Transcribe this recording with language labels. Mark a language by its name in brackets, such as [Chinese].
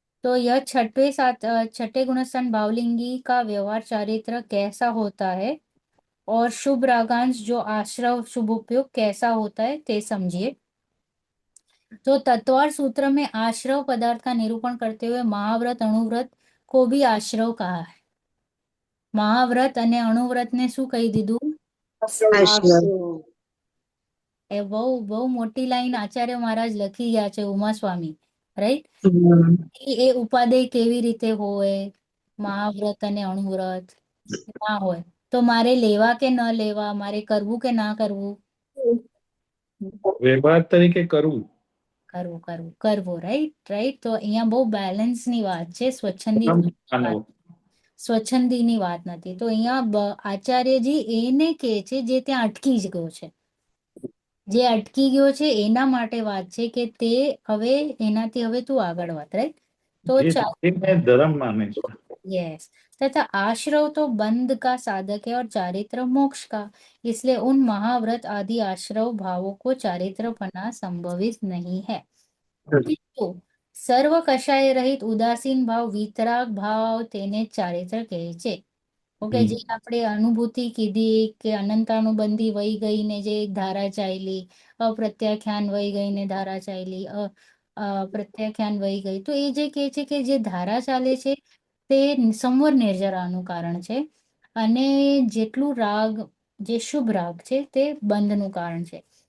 [Hindi] तो यह छठे गुणस्थान भावलिंगी का व्यवहार चारित्र कैसा होता है और शुभ रागांश जो आश्रव शुभ उपयोग कैसा होता है ते समझिए। तो तत्वार सूत्र में आश्रव पदार्थ का निरूपण करते हुए महाव्रत अणुव्रत को भी आश्रव कहा है। [Gujarati] महाव्रत અને અણુવ્રત ને શું કહી દીધું? આશ્રમ. એ બહુ મોટી લાઈન આચાર્ય મહારાજ લખી ગયા છે, ઉમાસ્વામી, રાઈટ? એ ઉપાદેય કેવી રીતે હોય, મહાવ્રત અને અણુવ્રત ના હોય તો મારે લેવા કે ન લેવા, મારે કરવું કે ના કરવું? વ્યવહાર તરીકે કરવું. કરવું, રાઈટ. તો અહીંયા બહુ બેલેન્સની વાત છે, સ્વચ્છંદીની વાત નથી. તો અહીંયા આચાર્યજી એને કહે છે જે ત્યાં અટકી જ ગયો છે. જે અટકી ગયો છે એના માટે વાત છે કે તે હવે એનાથી હવે તું આગળ વધ, રાઈટ? [Hindi] तो धर्म माने यस, तथा आश्रव तो बंध का साधक है और चारित्र मोक्ष का, इसलिए उन महाव्रत आदि आश्रव भावों को चारित्र पना संभवित नहीं है। तो सर्व कषाय रहित उदासीन भाव वितराग भाव [Gujarati] તેને ચારિત્ર કહે છે. ઓકે, જે આપણે અનુભૂતિ કીધી કે અનંતાનુબંધી વહી ગઈ ને જે ધારા ચાલી, અપ્રત્યાખ્યાન વહી ગઈ ને ધારા ચાલી, પ્રત્યાખ્યાન વહી ગઈ, તો એ જે કહે છે કે જે ધારા ચાલે છે તે સંવર નિર્જરાનું કારણ છે, અને જેટલું રાગ, જે શુભ રાગ છે તે બંધનું કારણ છે.